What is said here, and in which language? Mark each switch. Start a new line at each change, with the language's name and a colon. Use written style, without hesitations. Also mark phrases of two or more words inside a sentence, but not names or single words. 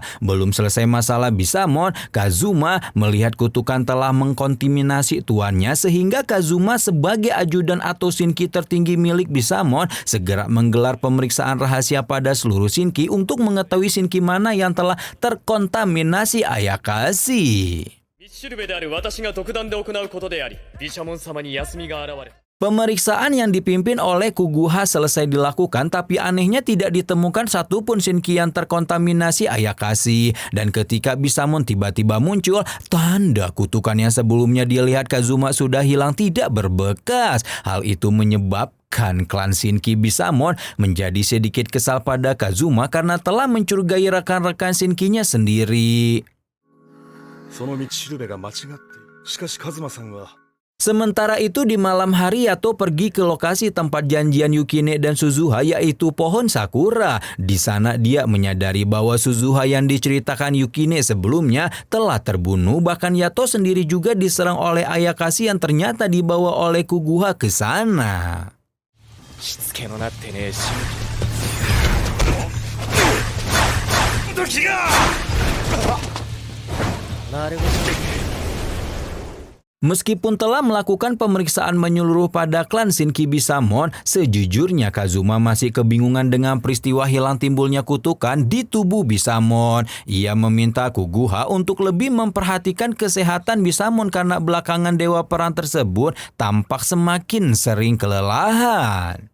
Indonesian: Belum selesai masalah Bisamon, Kazuma melihat kutukan telah mengkontaminasi tuannya sehingga Kazuma sebagai ajudan atau Shinki tertinggi milik Bisamon segera menggelar pemeriksaan rahasia pada seluruh Shinki untuk mengetahui Shinki mana yang telah terkontaminasi Ayakashi.
Japanese: シルベである私が独断で行うことであり、毘沙門様に休みが現れ。
Indonesian: Pemeriksaan yang dipimpin oleh Kuguha selesai dilakukan, tapi anehnya tidak ditemukan satupun Shinki yang terkontaminasi Ayakashi. Dan ketika Bisamon tiba-tiba muncul, tanda kutukan yang sebelumnya dilihat Kazuma sudah hilang tidak berbekas. Hal itu menyebabkan klan Shinki Bisamon menjadi sedikit kesal pada Kazuma karena telah mencurigai rekan-rekan Shinkinya sendiri.
Japanese: その道しるべが間違っている。しかしカズマさんは
Indonesian: Sementara itu di malam hari Yato pergi ke lokasi tempat janjian Yukine dan Suzuha, yaitu pohon sakura. Di sana dia menyadari bahwa Suzuha yang diceritakan Yukine sebelumnya telah terbunuh. Bahkan Yato sendiri juga diserang oleh Ayakashi yang ternyata dibawa oleh Kuguha ke sana.
Japanese: しつけのなってねえし。時が。
Indonesian: Meskipun telah melakukan pemeriksaan menyeluruh pada klan Shinki Bisamon, sejujurnya Kazuma masih kebingungan dengan peristiwa hilang timbulnya kutukan di tubuh Bisamon. Ia meminta Kuguha untuk lebih memperhatikan kesehatan Bisamon karena belakangan dewa perang tersebut tampak semakin sering kelelahan.